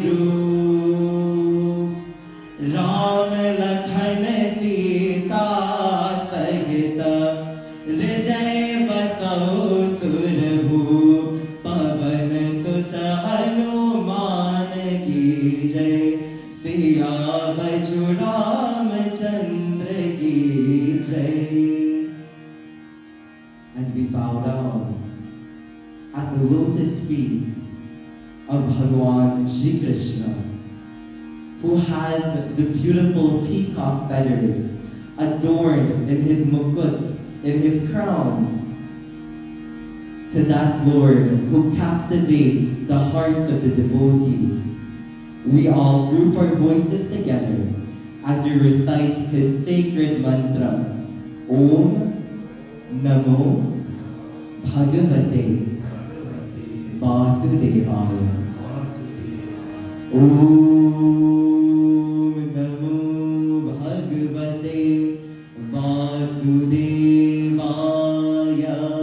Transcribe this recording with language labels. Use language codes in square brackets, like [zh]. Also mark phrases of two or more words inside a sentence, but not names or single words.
[hi] रूप राम लखन सीता सहित हृदय बसौ सुरभूप पवन सुत हनुमान की जय सिया बजु रामचंद्र की जय। [en] And we bow down at the lotus feet of Bhagwan Shri Krishna, who has the beautiful peacock feathers adorned in his mukut, in his crown. To that Lord who captivates the hearts of the devotees, we all group our voices together as we recite his sacred mantra, [sa] ॐ नमो भगवते वासुदेवाय. ॐ नमो भगवते वासुदेवाय.